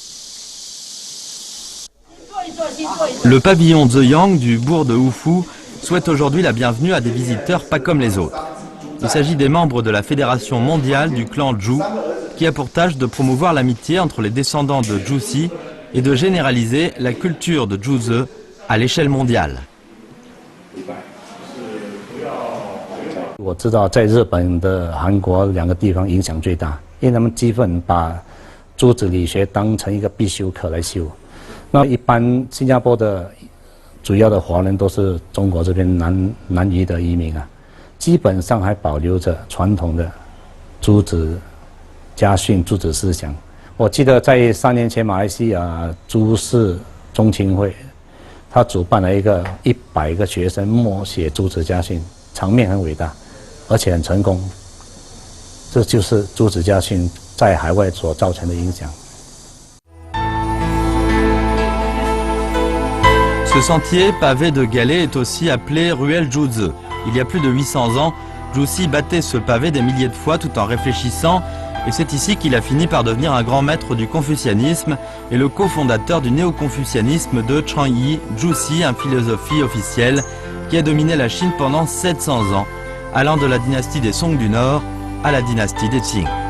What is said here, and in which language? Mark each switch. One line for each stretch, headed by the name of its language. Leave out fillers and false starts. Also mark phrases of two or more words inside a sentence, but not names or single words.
French: Le pavillon Zeyang du bourg de Wufu souhaite aujourd'hui la bienvenue à des visiteurs pas comme les autres. Il s'agit des membres de la Fédération mondiale du clan Zhu, qui a pour tâche de promouvoir l'amitié entre les descendants de Juxi et de généraliser la culture de Zhuze à l'échelle mondiale.
Chinese: 我知道在日本的韩国两个地方影响最大，因为他们基本把朱子理学当成一个必修课来修。那一般新加坡的主要的华人都是中国这边南移的移民啊，基本上还保留着传统的朱子家训、朱子思想。我记得在3年前马来西亚朱氏中青会，他主办了一个100个学生默写朱子家训，场面很伟大，而且很成功。这就是朱子家训在海外所造成的影响。
French: Ce sentier pavé de galets est aussi appelé ruelle Zhuze. Il y a plus de 800 ans, Juxi battait ce pavé des milliers de fois tout en réfléchissant, et c'est ici qu'il a fini par devenir un grand maître du confucianisme et le cofondateur du néo-confucianisme de Changyi Juxi, une philosophie officielle qui a dominé la Chine pendant 700 ans, allant de la dynastie des Song du Nord à la dynastie des Qing.